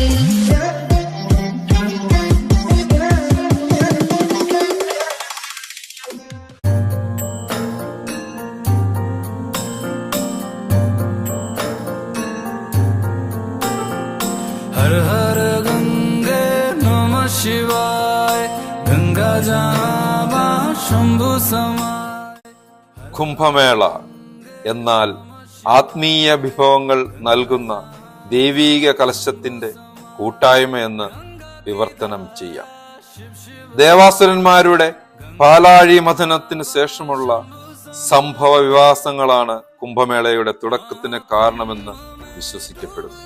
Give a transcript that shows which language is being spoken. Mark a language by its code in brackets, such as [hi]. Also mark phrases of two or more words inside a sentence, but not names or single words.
[hi] हर हर गंगे नमः शिवाय गंगा जहाँ शंभु समाय. [ml] കുംഭമേള എന്നാൽ ആത്മീയ വിഭവങ്ങൾ നൽകുന്ന ദൈവീക കലശത്തിന്റെ കൂട്ടായ്മയെന്ന് വിവർത്തനം ചെയ്യാം. ദേവാസുരന്മാരുടെ പാലാഴി മഥനത്തിന് ശേഷമുള്ള സംഭവ വികാസങ്ങളാണ് കുംഭമേളയുടെ തുടക്കത്തിന് കാരണമെന്ന് വിശ്വസിക്കപ്പെടുന്നു.